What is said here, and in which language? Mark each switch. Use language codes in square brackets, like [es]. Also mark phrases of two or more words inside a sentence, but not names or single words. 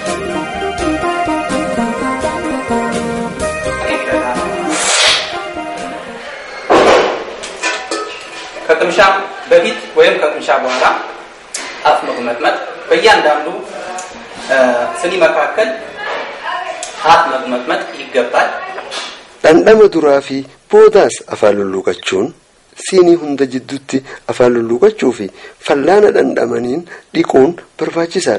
[am] ከቅምሻ በፊት ወይም ከቅምሻ በኋላ አፍ መግመጥመጥ በእያንዳንዱ ስኒ መካከል አፍ መግመጥመጥ ይገባል። [om] Dhandhama duraa fi boodaas afaan lulluuqachuun siinii hunda jidduutti afaan lulluuqachuu fi fallaana dhandhamaniin dhiquun barbaachisaadha.